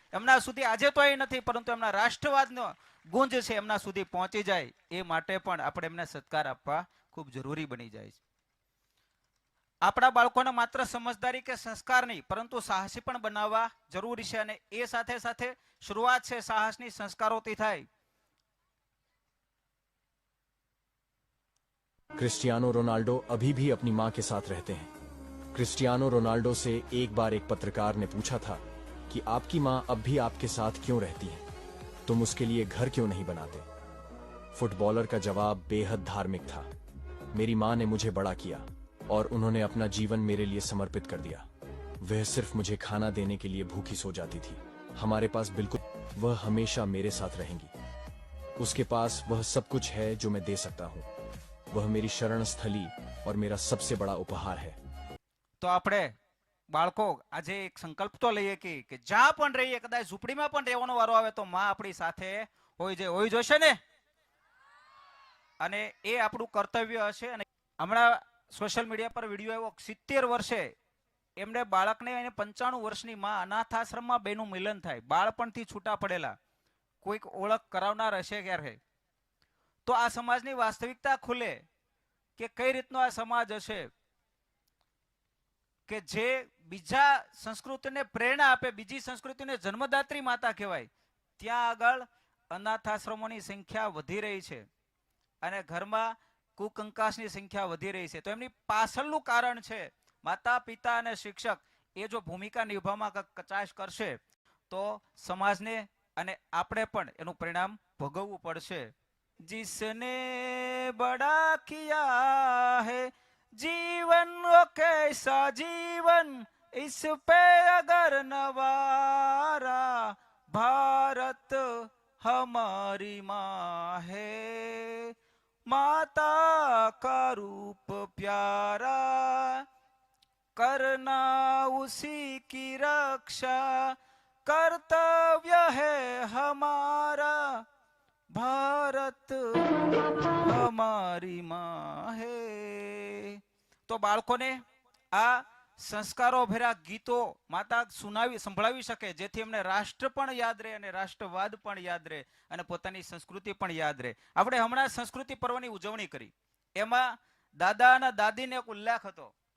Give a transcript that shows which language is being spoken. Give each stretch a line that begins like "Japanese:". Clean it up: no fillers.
Gujarati: એમના સુધી આજે તો એ નથી, પરંતુ એમના રાષ્ટ્રવાદનો ગુંજ છે એમના સુધી પહોંચી જાય, એ માટે પણ આપણે એમને સત્કાર આપવા ખૂબ જરૂરી બની જાય છે. આપણા બાળકોને માત્ર સમજદારી કે સંસ્કાર નહીં, પરંતુ સાહસી પણ બનાવવા જરૂરી છે. અને એ સાથે સાથે શરૂઆત છે સાહસની સંસ્કારોથી થાય.
Hindi: क्रिस्टियानो रोनाल्डो अभी भी अपनी मां के साथ रहते हैं। क्रिस्टियानो रोनाल्डो से एक बार एक पत्रकार ने पूछा था कि आपकी मां अब भी आपके साथ क्यों रहती हैं? तुम उसके लिए घर क्यों नहीं बनाते? फुटबॉलर का जवाब बेहद धार्मिक था। मेरी मां ने मुझे बड़ा किया और उन्होंने अपना जीवन मेरे लिए समर्पित कर दिया। वह सिर्फ मुझे खाना देने के लिए भूखी सो जाती थी। हमारे पास बिल्कुल, वह हमेशा मेरे साथ रहेंगी। उसके पास वह सब कुछ है जो मैं दे सकता हूँ। वह मेरी शरण स्थली और मेरा सबसे बड़ा उपहार है।
Gujarati: તો આપણે બાળકો આજે એક સંકલ્પ તો લઈએ કે જ્યાં પણ રહીએ, કદાચ ઝૂંપડીમાં પણ રહેવાનો વારો આવે તો માં આપણી સાથે હોઈ જોશે ને. અને એ આપણું કર્તવ્ય હશે. અને હમણાં સોશિયલ મીડિયા પર વિડીયો આવ્યો, 70 વર્ષે એમને બાળકને 95 વર્ષની માં અનાથાશ્રમમાં બેનું મિલન થાય, બાળપણથી છૂટા પડેલા, કોઈક ઓળખ કરાવનાર હશે ક્યારે. તો આ સમાજની વાસ્તવિકતા ખુલે કે કઈ રીતનો આ સમાજ હશે કે જે બીજા સંસ્કૃતિને પ્રેરણા આપે, બીજી સંસ્કૃતિને જન્મદાત્રી માતા કહેવાય. ત્યાં આગળ અનાથાશ્રમોની સંખ્યા વધી રહી છે અને ઘરમાં કુકંકાસની સંખ્યા વધી રહી છે. તો એમની પાછળનું કારણ છે માતા પિતા અને શિક્ષક એ જો ભૂમિકા નિભાવવામાં કચાશ કરશે તો સમાજને અને આપણે પણ એનું પરિણામ ભોગવવું પડશે.
Hindi: जिसने बड़ा किया है जीवन वो कैसा जीवन इस पे अगर नवारा भारत हमारी माँ है माता का रूप प्यारा करना उसी की रक्षा कर्तव्य है हमारा ભારત હમારી માં હે.
Gujarati: તો બાળકોને આ સંસ્કારો ભર્યા ગીતો માતા સંભળાવી શકે, જેથી એમને રાષ્ટ્ર પણ યાદ રહે અને રાષ્ટ્રવાદ પણ યાદ રહે અને પોતાની સંસ્કૃતિ પણ યાદ રહે. આપણે હમણાં સંસ્કૃતિ પર્વની ઉજવણી કરી, એમાં દાદા અને દાદીને એક ઉલ્લેખ હતો.